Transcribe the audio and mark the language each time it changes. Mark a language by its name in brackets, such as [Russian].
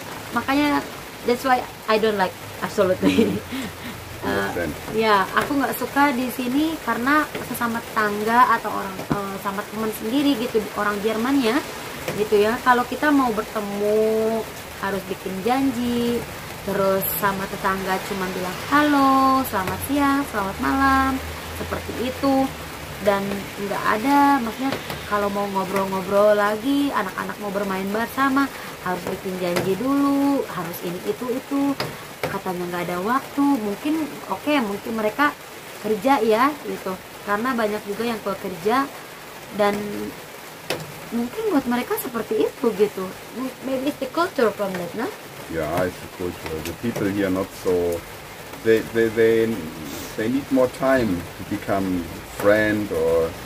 [Indonesian] Makanya [English] that's why I don't like absolutely. [Indonesian] Ya, aku nggak suka di sini karena sesama tetangga atau orang sama teman sendiri gitu, orang Jermannya gitu ya. Kalau kita mau bertemu harus bikin janji, terus sama tetangga cuma bilang halo, selamat siang, selamat malam, seperti itu. Dan nggak ada, maksudnya kalau mau ngobrol-ngobrol lagi, anak-anak mau bermain bersama harus bikin janji dulu, harus ini itu katanya nggak ada waktu. Mungkin mungkin mereka kerja ya gitu, karena banyak juga yang kerja dan mungkin buat mereka seperti itu gitu. [English] Maybe it's the culture from that, no? Yeah, it's the culture. The people here not so. They need more time to become friend or.